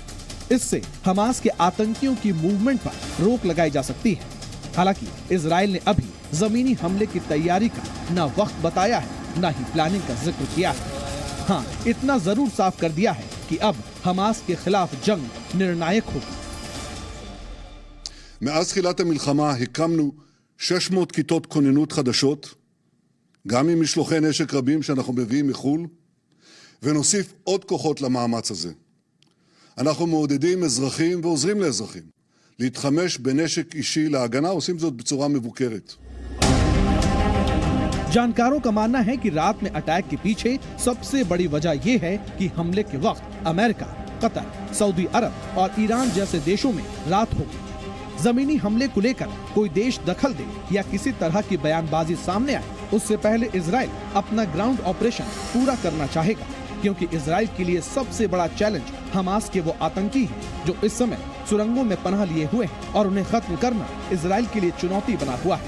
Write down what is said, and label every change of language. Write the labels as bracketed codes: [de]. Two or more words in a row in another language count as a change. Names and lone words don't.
[hi] इससे हमास के आतंकियों की मूवमेंट पर रोक लगाई जा सकती है। हालांकि इजराइल ने अभी जमीनी हमले की तैयारी का न वक्त बताया है, न ही प्लानिंग का जिक्र किया है। हाँ, इतना जरूर साफ कर दिया है कि अब हमास के खिलाफ जंग निर्णायक होगी। [he] מאז תחילת המלחמה הקמנו 600 כיתות כוננות חדשות, גם עם משלוחי נשק רבים שאנחנו מביאים מחול, ונוסיף עוד כוחות למאמץ הזה. אנחנו מעודדים אזרחים ועוזרים לאזרחים להתחמש בנשק אישי להגנה, עושים זאת בצורה מבוקרת. [hi] जानकारों का मानना है कि रात में अटैक के पीछे सबसे बड़ी वजह यह है कि हमले के वक्त अमेरिका, कतर, सऊदी अरब और ईरान जैसे देशों में रात होगी। जमीनी हमले को लेकर कोई देश दखल दे या किसी तरह की बयानबाजी सामने आए, उससे पहले इजराइल अपना [en] ground operation [hi] पूरा करना चाहेगा, क्योंकि इजराइल के लिए सबसे बड़ा चैलेंज हमास के वो आतंकी हैं जो इस समय सुरंगों में पनाह लिए हुए हैं और उन्हें खत्म करना इजराइल के लिए चुनौती बना हुआ है।